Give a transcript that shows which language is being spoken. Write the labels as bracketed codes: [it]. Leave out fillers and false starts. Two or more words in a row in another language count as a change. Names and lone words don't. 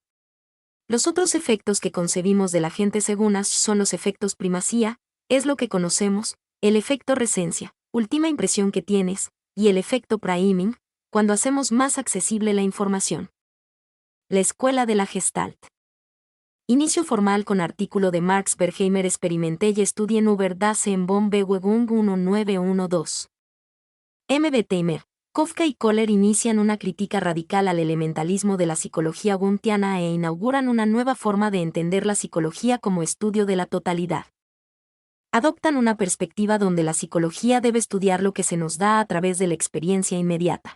[es] Los otros efectos que concebimos del agente según Asch son los efectos primacía, es lo que conocemos, el efecto resencia, última impresión que tienes, y el efecto priming, cuando hacemos más accesible la información. La escuela de la Gestalt. Inicio formal con artículo de Marx Berkheimer Experimente y Studien über das Bewegung 1912. M. Betheimer, Kafka y Kohler inician una crítica radical al elementalismo de la psicología wundtiana e inauguran una nueva forma de entender la psicología como estudio de la totalidad. Adoptan una perspectiva donde la psicología debe estudiar lo que se nos da a través de la experiencia inmediata.